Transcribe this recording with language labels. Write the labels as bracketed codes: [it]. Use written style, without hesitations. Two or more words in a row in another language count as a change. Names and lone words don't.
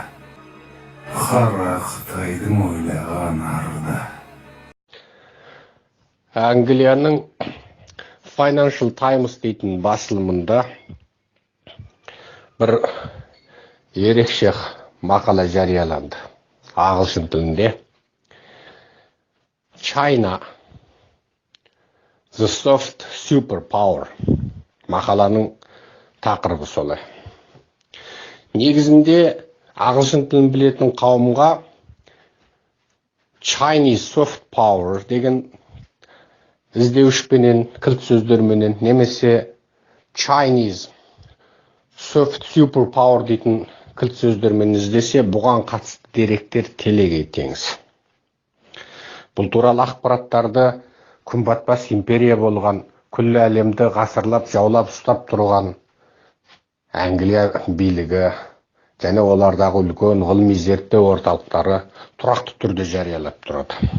[kk] Қара Қытайдың ойлаған арда. Англияның Financial Times дейтін басылымында бір ерекше мақала жарияланды. Ағылшын тілінде. [en] China, the soft superpower. [kk] Мақаланың тақырыбы солай. Негізінде ағылшын тілін білетін қауымға [en] Chinese soft power [kk] деген іздеуішпенен, кілт сөздерменен, немесе [en] Chinese soft superpower [kk] дейтін кілт сөздермен іздесе, бұған қатысты деректер телегей теңіз. Бұл туралы ақпараттарды күнбатпас империя болған, күллі әлемді ғасырлап жаулап ұстап тұрған Англия билігі және олардағы үлкен ғылыми зерттеу орталықтары тұрақты түрде жариялап тұрады.